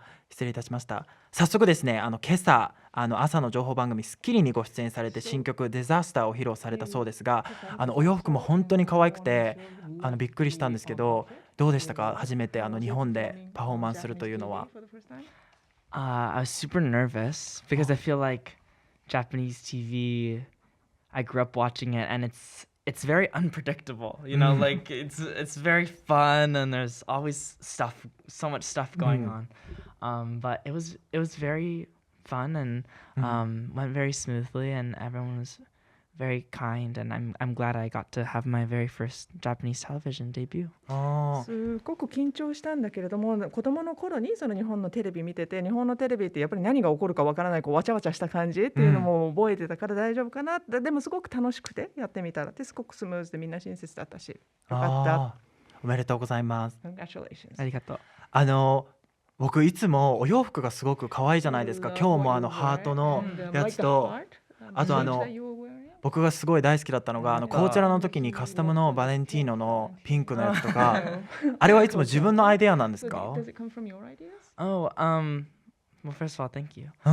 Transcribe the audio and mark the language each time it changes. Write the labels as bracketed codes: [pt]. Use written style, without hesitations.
[ja] 失礼いたしました。早速ですね、今朝朝の情報番組スッキリにご出演されて新曲デザスターを披露されたそうですが、お洋服も本当に可愛くてびっくりしたんですけど、どうでしたか？初めて日本でパフォーマンスするというのは。 [en] I was super nervous because I feel like Japanese TV, I grew up watching it and it's very unpredictable, you know, like it's very fun and there's always so much stuff going on. But it was very fun and went very smoothly and everyone was very kind and I'm glad I got to have my very first Japanese television debut. [ja] すごく緊張したんだけれども、子供の頃にその日本のテレビ見てて、日本のテレビってやっぱり何が起こるかわからない、こうわちゃわちゃした感じっていうのも覚えてたから大丈夫かなって、でもすごく楽しくてやってみたら、ですごくスムーズでみんな親切だったし、よかった。おめでとうございます。 [en] Congratulations。 [ja] ありがとう。僕いつもお洋服がすごく可愛いじゃないですか。今日もハートのやつと、あと僕がすごい大好きだったのがコーチェラの時にカスタムのバレンティーノのピンクのやつとかあれはいつも自分のアイデアなんですか？ [en] Oh, well, first of all, thank you.